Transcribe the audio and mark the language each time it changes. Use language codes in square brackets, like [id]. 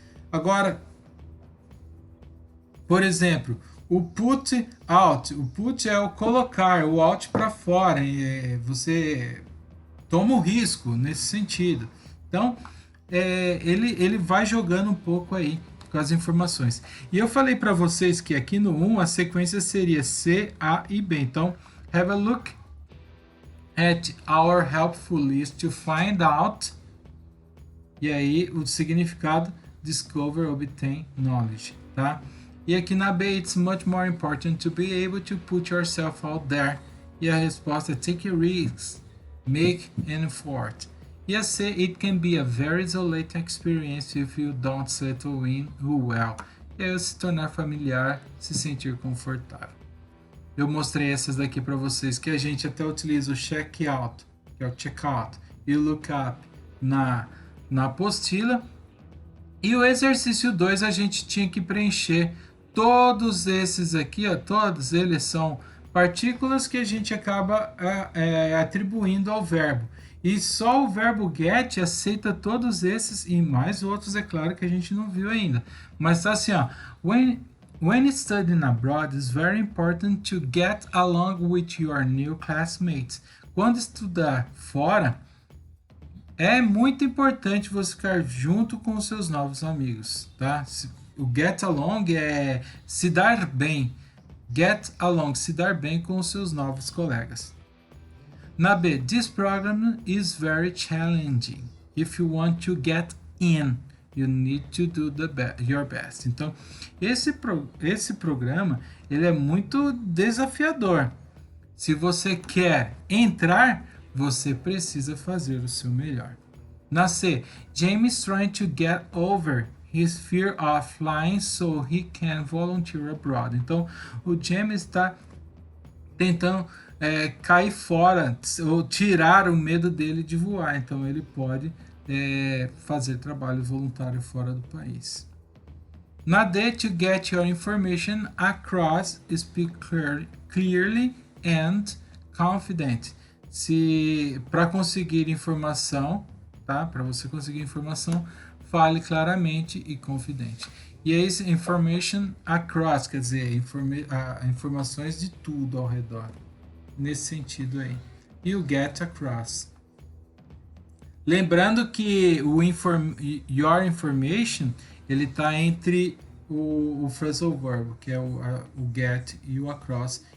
[pt] Agora, por exemplo, o put out, o put é o colocar, o out para fora, você toma o risco nesse sentido. Então, ele vai jogando um pouco aí com as informações. E eu falei para vocês que aqui no 1 a sequência seria C, A e B. Então, [en] have a look at our helpful list to find out. [pt] E aí o significado [en] discover, obtain knowledge, [pt] tá? E aqui na B, [en] it's much more important to be able to put yourself out there. [pt] E a resposta é [en] take risks, make an effort. E a C, it can be a very isolating experience if you don't settle in well. [pt] É se tornar familiar, se sentir confortável. Eu mostrei essas daqui para vocês, que a gente até utiliza o check-out, que é o check-out, e o look-up na apostila. E o exercício 2 a gente tinha que preencher todos esses aqui, ó, todos eles são partículas que a gente acaba atribuindo ao verbo. E só o verbo get aceita todos esses e mais outros, é claro, que a gente não viu ainda. Mas tá assim, ó. [en] When studying abroad, it's very important to get along with your new classmates. [pt] Quando estudar fora, É muito importante você ficar junto com os seus novos amigos, tá? O get along é se dar bem. Get along, se dar bem com os seus novos colegas. Na B, [en] this program is very challenging. If you want to get in, you need to do your best. [pt] Então, esse programa ele é muito desafiador. Se você quer entrar, você precisa fazer o seu melhor. Na C, [en] James trying to get over his fear of flying so he can volunteer abroad. [pt] Então, o James está tentando cair fora ou tirar o medo dele de voar. Então, ele pode fazer trabalho voluntário fora do país. Na D, [en] to get your information across, speak clearly and confident. [pt] Se para conseguir informação, tá? Para você conseguir informação, fale claramente e confidente. E é esse information across, quer dizer, informações de tudo ao redor. Nesse sentido aí. E o get across. Lembrando que o your information, ele está entre o phrasal verb, que é o get e o across.